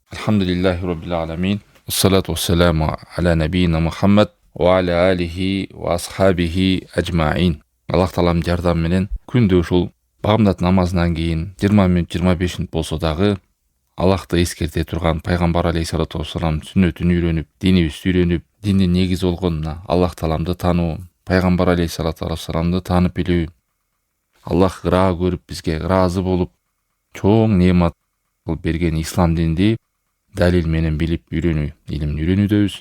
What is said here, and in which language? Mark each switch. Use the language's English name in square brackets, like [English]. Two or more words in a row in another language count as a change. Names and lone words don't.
[Arabic] الحمد لله رب العالمين. الصلاة والسلام على نبينا محمد وعلى آله وأصحابه أجمعين. [Kyrgyz] Allah Taalam jardam менен күндө ушул багымдат намазынан кийин 20 мүнөт 25 мүнөт болсо дагы Аллахты эскерте турган пайгамбар [Arabic] عليه الصلاة والسلام [Kyrgyz] сүннөтүн үйрөнүп, динибизди үйрөнүп, диндин негизи болгон Аллах Тааламды таануу, пайгамбар [Arabic] عليه الصلاة والسلام [Kyrgyz] таанып билүү, Аллах ыраа көрүп бизге ыраазы болуп чоң неемат кылып берген ислам динди далил менен билип үйрөнүү, илимин үйрөнүүдөбүз.